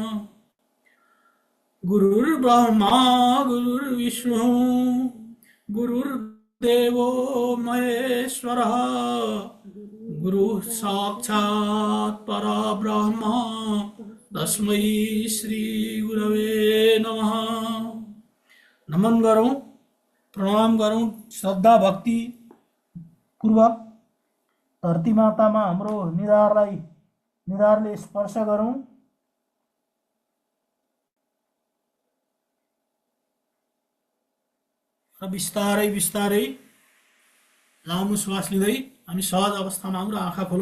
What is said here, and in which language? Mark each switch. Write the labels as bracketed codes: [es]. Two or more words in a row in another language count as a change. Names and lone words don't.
[sa] गुरुर्ब्रह्मा गुरुर्विष्णु गुरुर्देवो महेश्वरः गुरुः साक्षात् परब्रह्म तस्मै श्री गुरवे नमः। [ne] नमन गरौँ, प्रणाम गरौँ श्रद्धा भक्ति पूर्वक धरती मातामा हाम्रो निधारले स्पर्श गरौँ। र बिस्तारै बिस्तारै लामो श्वास लिँदै हामी सहज अवस्थामा हाम्रो आँखा खोलौँ।